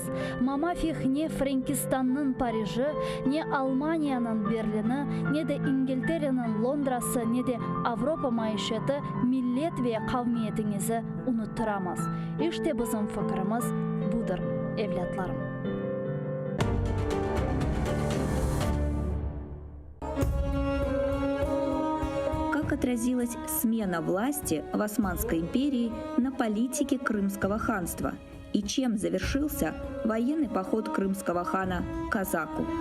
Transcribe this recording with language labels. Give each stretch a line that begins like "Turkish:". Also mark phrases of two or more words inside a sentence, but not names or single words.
Turkish: Mamafih ne Frankistan'ın Paris'i, ne Almanya'nın Berlin'i, ne de İngiltere'nin Londra'sı, ne de Avrupa maişeti millet ve kavmiyetinizi unutturamaz. İşte bizim fikrimiz budur evlatlarım.
Russian: Как отразилась смена власти в Османской империи на политике Крымского ханства и чем завершился военный поход крымского хана Казаку?